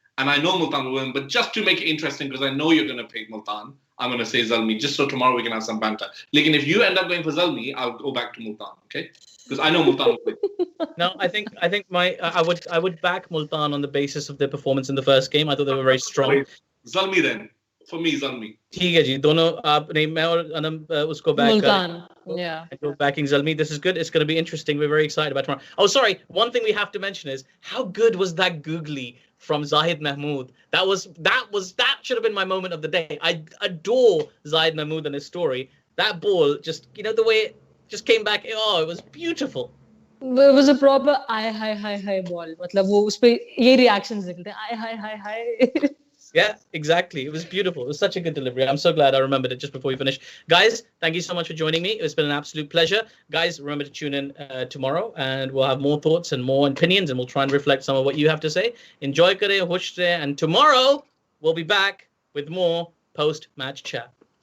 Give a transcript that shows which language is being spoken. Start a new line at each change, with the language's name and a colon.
English: And I know Multan will win, but just to make it interesting, because I know you're going to pick Multan, I'm going to say Zalmi, just so tomorrow we can have some banter. Like, if you end up going for Zalmi, I'll go back to Multan, okay? Because I know Multan will win. No, I think I would back Multan on the basis of their performance in the first game. I thought they were very strong. Zalmi then. For me, Zalmi.
Hindi: ठीक है जी, दोनों आपने मैं और अनम उसको back
English: Multan. Yeah. Backing Zalmi. This is good. It's going to be interesting. We're very excited about tomorrow. Oh, sorry. One thing we have to mention is how good was that googly from Zahid Mahmood? That should have been my moment of the day. I adore Zahid Mahmood and his story. That ball just, the way it just came back. Oh, it was beautiful. It was a proper hi ball.
Hindi: मतलब वो उस पे ये reactions निकलते हैं hi.
English: Yeah, exactly. It was beautiful. It was such a good delivery. I'm so glad I remembered it just before we finish. Guys, thank you so much for joining me. It's been an absolute pleasure. Guys, remember to tune in tomorrow, and we'll have more thoughts and more opinions, and we'll try and reflect some of what you have to say. Enjoy
Hindi: kare, hush re,
English: and tomorrow we'll be back with more post-match chat.